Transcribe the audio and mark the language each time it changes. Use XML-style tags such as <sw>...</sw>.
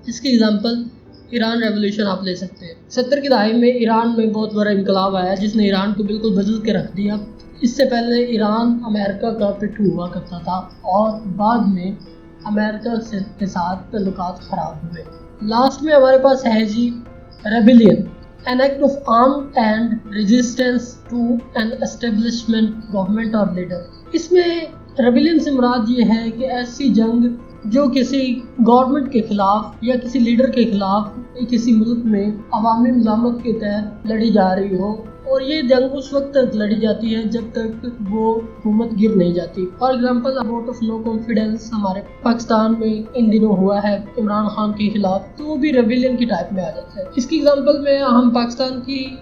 <ur>اس کی example Iran revolution آپ لے سکتے ہیں. 70 کی دہائی میں ایران میں بہت بڑا انقلاب آیا جس نے ایران کو بالکل بدل کے رکھ دیا. اس سے پہلے ایران امریکہ کا پٹھو ہوا کرتا تھا اور بعد میں امریکہ کے ساتھ تعلقات خراب ہوئے. لاسٹ میں ہمارے پاس ہے rebellion.</ur> <en>an act of armed and resistance to an establishment, government or leader.</en> <ur>اس میں ریبیلین سے مراد یہ ہے کہ ایسی جنگ جو کسی گورنمنٹ کے خلاف یا کسی لیڈر کے خلاف کسی ملک میں عوامی مزاحمت کے تحت لڑی جا رہی ہو، اور یہ جنگ اس وقت تک لڑی جاتی ہے جب تک وہ حکومت گر نہیں جاتی۔ For example vote of no confidence ہمارے پاکستان میں ان دنوں ہوا ہے عمران خان کے خلاف، تو وہ بھی ریبیلین کی ٹائپ میں آ جاتا ہے۔ اس کی ایگزامپل میں ہم پاکستان کی</ur>